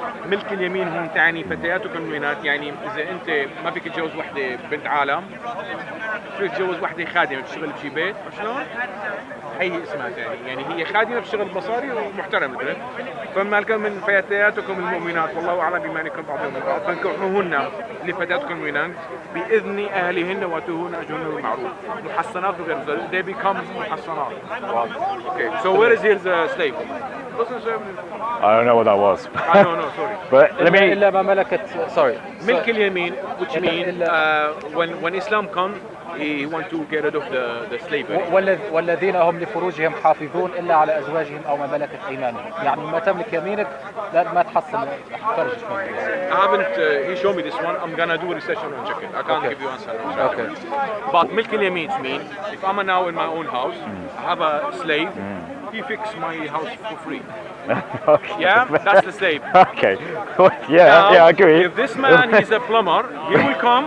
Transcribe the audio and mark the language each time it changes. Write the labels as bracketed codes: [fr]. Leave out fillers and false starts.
[ar] ملك اليمين هم تعني فتياتكم المؤمنات، يعني اذا انت ما فيك تتجوز وحده بنت عالم فيك تتجوز وحده خادمه بتشتغل بشي بيت، شلون؟ هي اسمها تاني، يعني هي خادمه بتشتغل بمصاري ومحترمه. فما لكم من فتياتكم المؤمنات والله اعلم بإيمانكم بعضهم من بعض فانكحوهن لفتياتكم المؤمنات باذن اهلهن واتوهن اجرهن بالمعروف. محصنات وغير ذلك. [en] They become محصنات. Okay, so where is here the slave? Doesn't say I don't know what that was. no, sorry. But let me. [ar] إلا ما ملكت. Sorry. [en] ملك اليمين, which means [ar] إلا- [en] when Islam comes, he want to get rid of the slavery. [ar] والذين هم لفروجهم حافظون إلا على أزواجهم أو ما ملكت أيمانهم. يعني ما تملك يمينك لا ما تحصل فرجك. [en] I haven't. He showed me this one. I'm gonna do research on and check it. I can't Okay. give you answer. Okay. But milk al-yamin means if I'm now in my own house, I have a slave. He fix my house for free. Okay. Yeah, that's the slave. Okay. Now, Yeah, I agree. If this man he's a plumber, he will come.